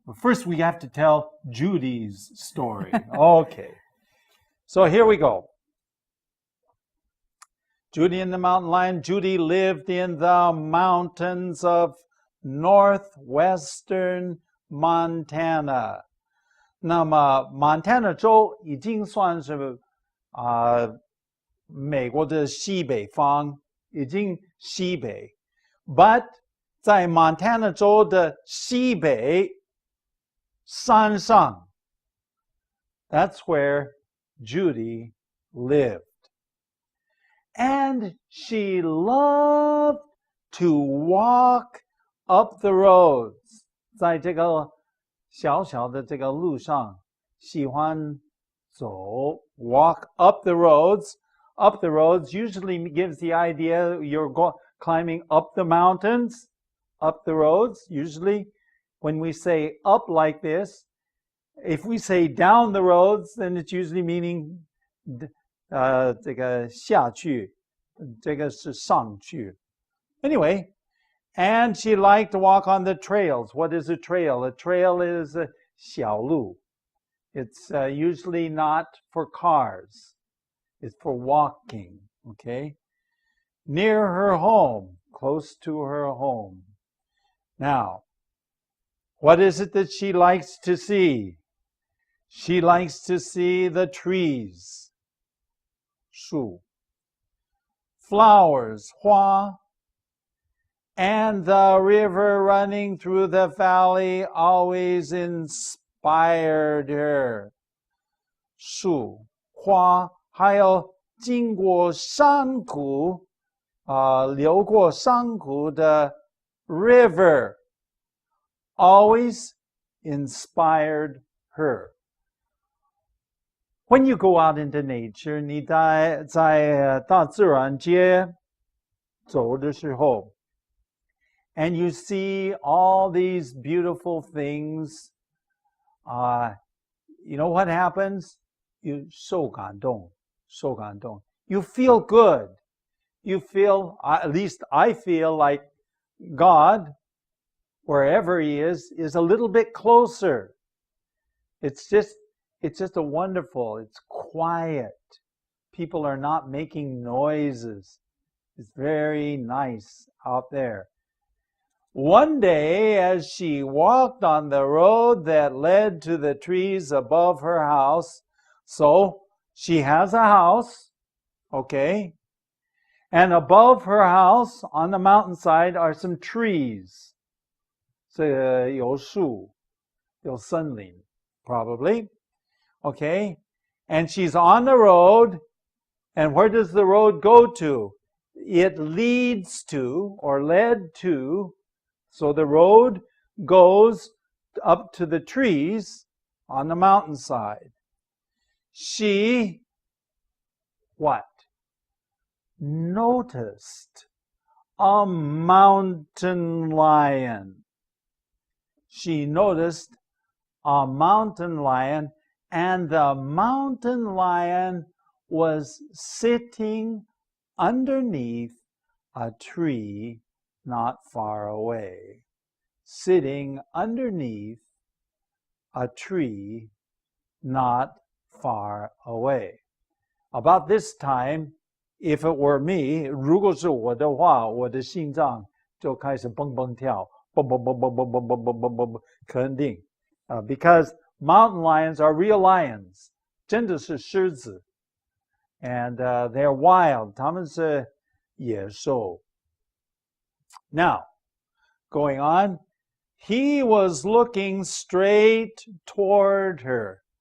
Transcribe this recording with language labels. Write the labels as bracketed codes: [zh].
[en] But first, we have to tell Judy's story. Okay. So here we go. Judy and the Mountain Lion. Judy lived in the mountains of northwestern Montana. [zh] 那么 Montana 州已经算是美国的西北方，已经西北。 [en] But [zh] 在 Montana 州的西北山上 [en] that's where Judy lived. And she loved to walk up the roads. [zh] 在这个小小的这个路上，喜欢走 [en] walk up the roads. Up the roads usually gives the idea you're climbing up the mountains. Up the roads, usually when we say up like this, if we say down the roads, then it's usually meaning [zh] 这个下去，这个是上去。 [en] Anyway, and she liked to walk on the trails. What is a trail? A trail is a 小路. It's usually not for cars. It's for walking, okay? Near her home, close to her home. Now, what is it that she likes to see? She likes to see the trees, 树, flowers, 花, and the river running through the valley always inspired her. [zh] 树, 花, 还有经过山谷流过山谷的 [en] river always inspired her. When you go out into nature, [zh] 你在大自然界走的时候 [en] and you see all these beautiful things, you know what happens? You [zh] 受感动. [en] You feel good. You feel, at least I feel like God, wherever He is a little bit closer. It's just a wonderful, it's quiet. People are not making noises. It's very nice out there. One day, as she walked on the road that led to the trees above her house, so she has a house, okay? And above her house, on the mountainside, are some trees. [zh] 有树，有森林, probably. [en] Okay? And she's on the road. And where does the road go to? It leads to, or led to, so the road goes up to the trees on the mountainside. She, what? Noticed a mountain lion. She noticed a mountain lion, and the mountain lion was sitting underneath a tree not far away. Sitting underneath a tree not far away. About this time, if it were me, [zh] 如果是我的话，我的心脏就开始蹦蹦跳，蹦蹦蹦蹦蹦蹦蹦蹦蹦蹦，肯定。 [en] Because mountain lions are real lions, [zh] 真的是狮子。 [en] And they're wild, [zh] 他们是野兽。 [en] Now, going on, he was looking straight toward her.